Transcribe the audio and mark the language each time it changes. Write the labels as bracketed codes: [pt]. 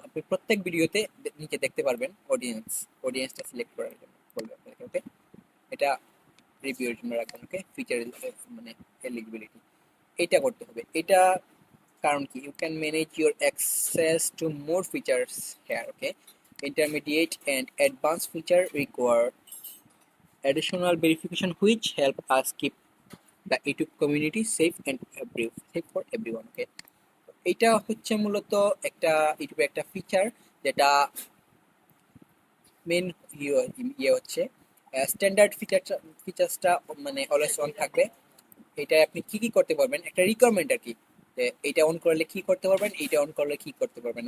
[bn] আপনি প্রত্যেক ভিডিওতে নিচে দেখতে পারবেন অডিয়েন্সটা সিলেক্ট করার জন্য বলবে আপনাকে। ওকে, এটা রিভিউর জন্য রাখবেন। ওকে, ফিচার মানে এলিজিবিলিটি এটা করতে হবে। এটা কারণ কি, [en] You can manage your access to more features here. Okay, intermediate and advanced feature require additional verification which help us keep the YouTube community safe for everyone. [bn] Okay, এটা হচ্ছে মূলত একটা ইউটিউবে একটা ফিচার যেটা মেন ইয়ে হচ্ছে স্ট্যান্ডার্ড ফিচার্সটা মানে অলওয়েজ অন থাকবে। এটা আপনি কি কি করতে পারবেন, একটা রিকোয়ারমেন্ট আর কি, যে এইটা অন করলে কি করতে পারবেন, এইটা অন করলে কি করতে পারবেন।